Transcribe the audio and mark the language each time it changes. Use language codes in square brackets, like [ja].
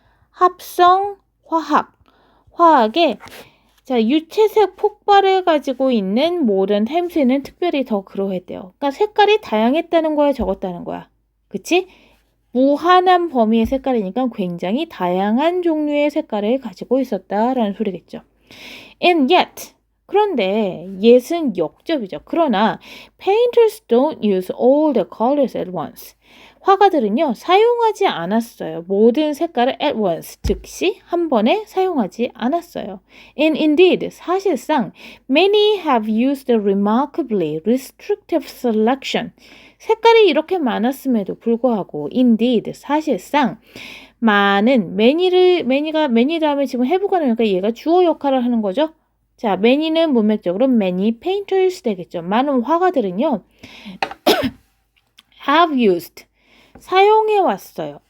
[ko] 합성 화학의 자, 유체색 폭발을 가지고 있는 모던 햄스는 특별히 더 그러했대요. 그러니까 색깔이 다양했다는 거야, 적었다는 거야. 그치? 무한한 범위의 색깔이니까 굉장히 다양한 종류의 색깔을 가지고 있었다라는 소리겠죠. [en] And yet [ko] 그런데 yet은 역접이죠. 그러나 [en] painters don't use all the colors at once. [ko] 화가들은요, 사용하지 않았어요. 모든 색깔을 at once, 즉시 한 번에 사용하지 않았어요. [en] And indeed, [ko] 사실상 [en] many have used a remarkably restrictive selection. [ko] 색깔이 이렇게 많았음에도 불구하고 indeed, 사실상 많은 many 다음에 지금 have가 나오니까 얘가 주어 역할을 하는 거죠. 자, many는 문맥적으로 many painters 되겠죠. 많은 화가들은요, have used, 사용해왔어요.